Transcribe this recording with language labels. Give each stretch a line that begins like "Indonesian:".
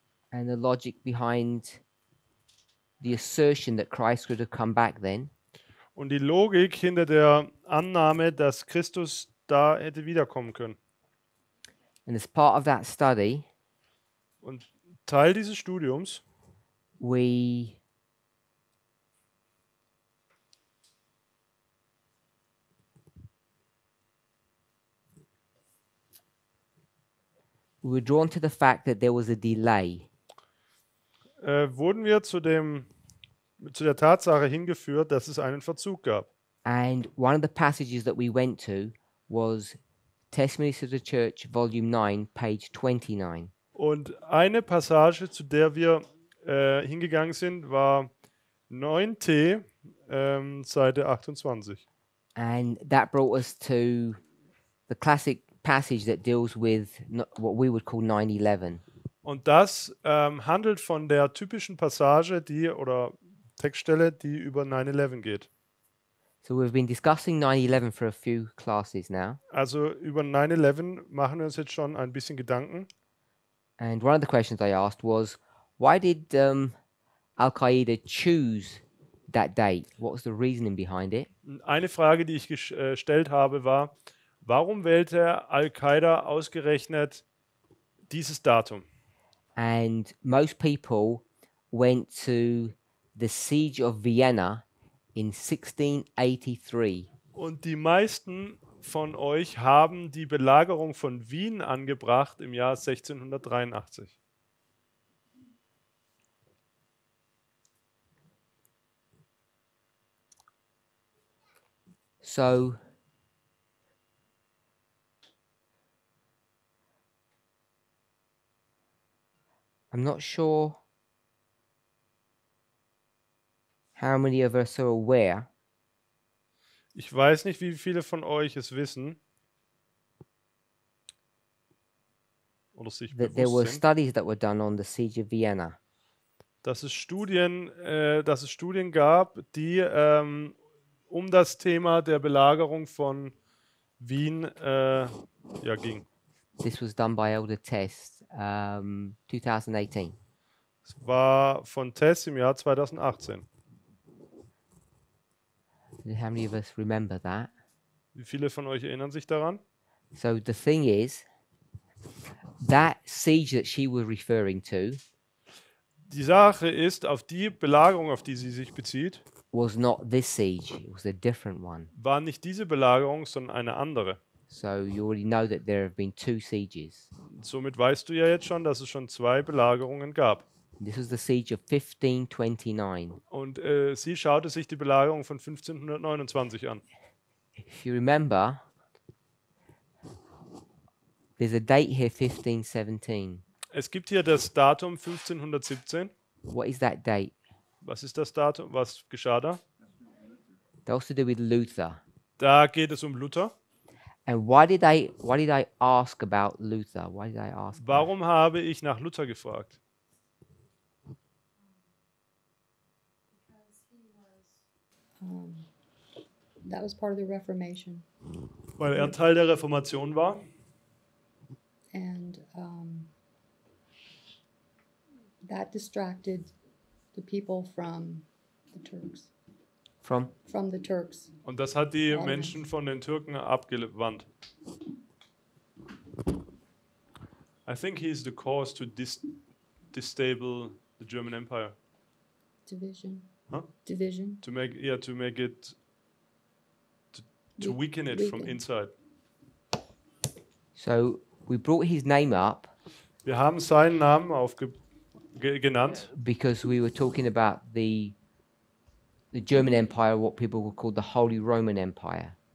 English: and the logic behind the assertion that Christ would have come back then.
German: und die Logik hinter der Annahme, dass Christus da hätte wiederkommen können.
English: And as part of that study,
German: Und Teil dieses Studiums
English: we were drawn to the fact that there was a delay.
German: wurden wir zu der Tatsache hingeführt, dass es einen Verzug gab.
English: And one of the passages that we went to was Testimonies of the Church, Volume 9, page 29.
German: Und eine Passage, zu der wir hingegangen sind, war 9t, Seite 28.
English: And that brought us to the classic passage that deals with what we would call 9/11.
German: Und das handelt von der typischen Passage, oder Textstelle, die über 9/11 geht.
English: So we've been discussing 9/11 for a few classes now.
German: Also über 9/11 machen wir uns jetzt schon ein bisschen Gedanken.
English: And one of the questions I asked was, why did Al-Qaeda choose that date? What was the reasoning behind it?
German: Eine Frage, die ich gestellt habe, war, warum wählte Al-Qaida ausgerechnet dieses Datum?
English: And most people went to the Siege of Vienna in 1683.
German: Und die meisten von euch haben die Belagerung von Wien angebracht im Jahr 1683.
English: So I'm not sure how many of us are aware
German: Ich weiß nicht, wie viele von euch es wissen oder sich
English: that there were
German: bewusst sind,
English: studies that were done on the Siege of Vienna.
German: dass es Studien gab, die um das Thema der Belagerung von Wien ging.
English: This was done by Elder Test, 2018.
German: Es war von Tess im Jahr 2018.
English: How many of us remember that?
German: Wie viele von euch erinnern sich daran?
English: So the thing is, that siege that she was referring to
German: Die Sache ist, auf die Belagerung, auf die sie sich bezieht,
English: was not this siege, it was a different one.
German: war nicht diese Belagerung, sondern eine andere.
English: So you already know that there have been two sieges.
German: Somit weißt du ja jetzt schon, dass es schon 2 Belagerungen gab.
English: This was the siege of 1529.
German: Und sie schaute sich die Belagerung von 1529 an.
English: If you remember, there's a date here, 1517.
German: Es gibt hier das Datum 1517.
English: What is that date?
German: Was ist das Datum? Was geschah da?
English: That's to do with Luther.
German: Da geht es um Luther.
English: And why did I ask about Luther? Why did I ask? that?
German: Warum habe ich nach Luther gefragt?
English: That was part of the Reformation,
German: Weil er Teil der Reformation war.
English: and that distracted the people from the Turks. From? From the Turks.
German: Und das hat die
English: Ottomans.
German: Menschen von den Türken abgewandt.
English: I think he's the cause to destable the German Empire. Division. Huh? Division. To make it to weaken it from Weaken. inside. So we brought his name up
German: Wir haben seinen Namen genannt,
English: because we were talking about the German Empire, what people would call the Holy Roman Empire.